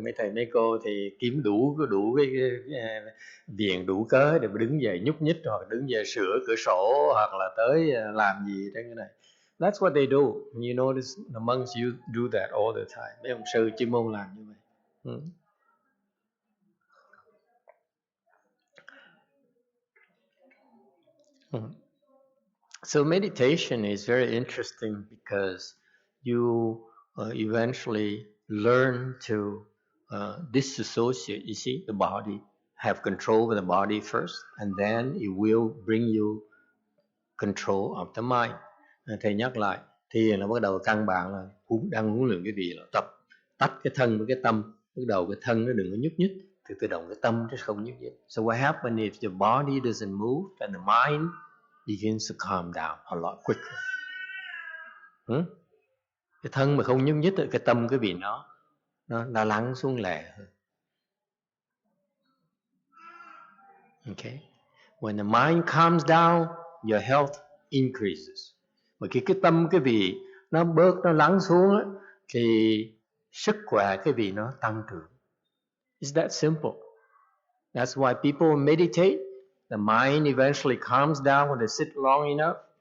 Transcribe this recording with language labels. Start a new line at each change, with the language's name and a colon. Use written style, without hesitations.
Vietnamese: Mấy thầy mấy cô thì kiếm đủ cái viện đủ cớ để đứng dậy nhúc nhích, hoặc đứng dậy sửa cửa sổ, hoặc là tới làm gì trên cái này.
English: That's what they do. You notice the monks do that all the time.
Vietnamese: Mấy ông sư chuyên môn làm như vậy.
English: So meditation is very interesting because you eventually learn to disassociate. You see, the body, have control over the body first, and then it will bring you control of the mind.
Vietnamese: Thầy nhắc lại, thiền là bắt đầu căn bản là đang huấn luyện cái gì là tập tách cái thân với cái tâm. Bắt đầu cái thân nó đừng có nhúc nhích, thì tự động cái tâm nó không nhúc nhích.
English: So what happens if the body doesn't move and the mind begins to calm down a lot quicker.
Vietnamese: Cái thân mà không nhúc nhích, cái tâm cái vị nó lắng xuống lẹ hơn.
English: Okay. When the mind calms down, your health increases.
Vietnamese: Mà khi cái tâm cái vị nó bớt, nó lắng xuống á, thì sức khỏe cái vị nó tăng trưởng.
English: It's that simple. That's why people meditate. The mind eventually calms down when they sit long enough.